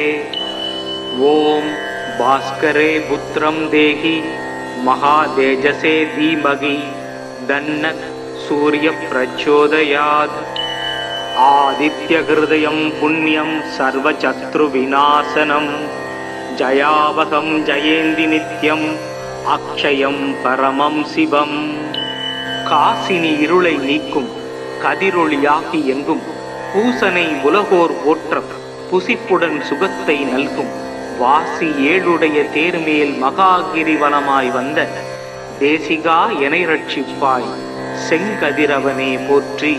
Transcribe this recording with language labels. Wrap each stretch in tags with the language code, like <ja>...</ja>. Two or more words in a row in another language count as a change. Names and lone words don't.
<sa>ओम भास्करे पुत्रं देहि महातेजसे धीमहि तन्नो सूर्य प्रचोदयात्। आदित्यहृदयं पुण्यं सर्वशत्रुविनाशनं जयावहं जयेन्ति नित्यं अक्षयं परमं शिवं।</sa> <ta>காசினி இருளை நீக்கும் கதிரொளியாகி எங்கும் பூசனை உலகோர் போற்றம் புசிப்புடன் சுகத்தை நல்கும் வாசி ஏழுடைய தேர்மேல் மகாகிரிவலமாய் வந்த தேசிகா எனை ரட்சிப்பாய் செங்கதிரவனே போற்றி.</ta>